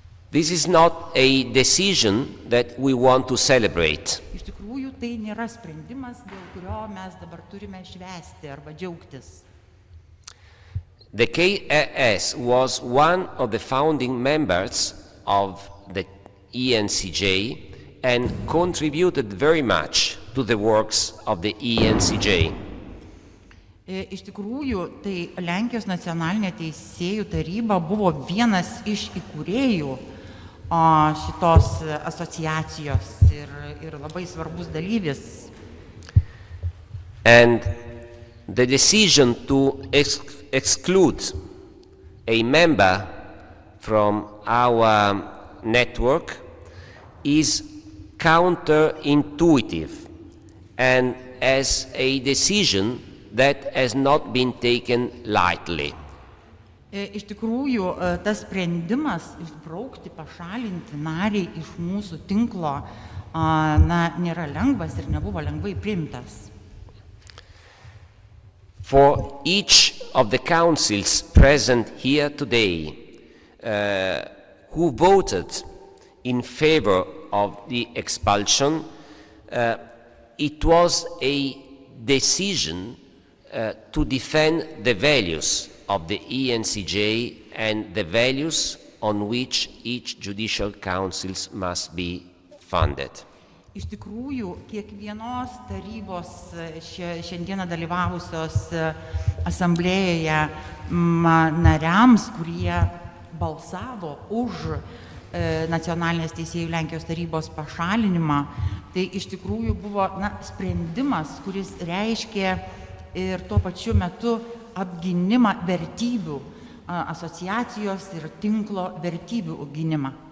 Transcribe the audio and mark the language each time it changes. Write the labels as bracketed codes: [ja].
[en] This is not a decision that we want to celebrate. [lt] Iš tikrųjų tai nėra sprendimas, dėl kurio mes dabar turime švęsti arba džiaugtis. [en] The KRS was one of the founding members of the ENCJ and contributed very much to the works of the ENCJ. [lt] Iš tikrųjų, tai Lenkijos nacionalinė teisėjų taryba buvo vienas iš įkūrėjų šitos asociacijos ir labai svarbus dalyvis. [en] And the decision to exclude a member from our network is counterintuitive and as a decision that has not been taken lightly. [lt] Iš tikrųjų, tas sprendimas išbraukti, pašalinti narį iš mūsų tinklo nėra lengvas ir nebuvo lengvai priimtas. [en] For each of the councils present here today who voted in favor of the expulsion, it was a decision to defend the values of the ENCJ and the values on which each judicial council must be funded. [lt] Iš tikrųjų, kiekvienos tarybos šiandieną dalyvavusios asamblėjoje nariams, kurie balsavo už nacionalinės teisėjų Lenkijos tarybos pašalinimą, tai iš tikrųjų buvo sprendimas, kuris reiškė ir tuo pačiu metu apgynimą vertybių, asociacijos ir tinklo vertybių gynimą.